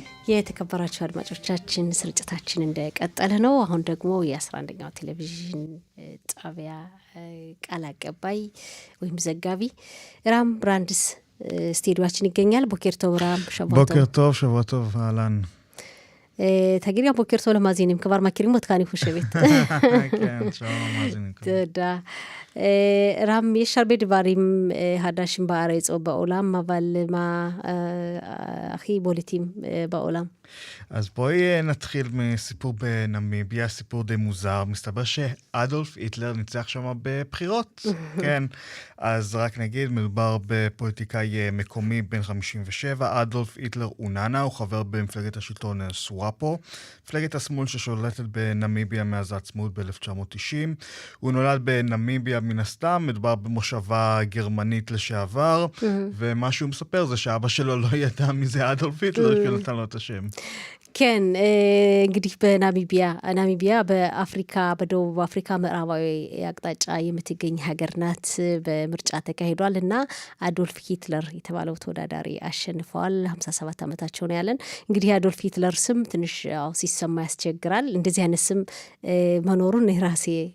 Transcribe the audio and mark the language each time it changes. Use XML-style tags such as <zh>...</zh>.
<am>የተከበራቸው አድማጮቻችን ስርጭታችን እንደቀጠለ ነው። አሁን ደግሞ የ11ኛው ቴሌቪዥን ጣቢያ ቃል አቀባይ ወይም ዘጋቢ ራም ብራንድስ ስቱዲዮአችን ይገኛል።</am> <he>ቦኬር ቶብ ራም። ቦኬር ቶብ ሸቦቶብ አላን תגידי בוקר טוב למאזינים, כבר מכירים אותך אני חושבת. כן, שלום למאזינים. תודה. רם, יש הרבה דברים חדשים בארץ או בעולם, אבל מה הכי בולטים בעולם? אז בואי נתחיל מסיפור בנמיביה, סיפור די מוזר. מסתבר שאדולף היטלר ניצח שם בבחירות. כן, אז רק נגיד, מדובר בפוליטיקאי מקומי בן 57, אדולף היטלר אוננה, הוא חבר במפלגת השלטון סוואפו, מפלגת השמאל ששולטת בנמיביה מאז העצמאות ב-1990. הוא נולד בנמיביה מן הסתם, מדובר במושבה גרמנית לשעבר, ומה שהוא מספר זה שאבא שלו לא ידע מי זה אדולף היטלר, שנתן לו את השם.</he> <am>כן, እንግዲህ ናሚቢያ በአፍሪካ በደቡብ አፍሪካ ምዕራባዊ አቅጣጫ የምትገኝ ሀገር ናት። በምርጫ ተካሂዷል እና አዶልፍ ሂትለር የተባለው ተወዳዳሪ አሸንፈዋል። 57 ዓመታቸው ነው ያለን። እንግዲህ አዶልፍ ሂትለር ስም ትንሽ ሲሰማ ያስቸግራል። እንደዚህ አይነት ስም መኖሩን ራሴ</am>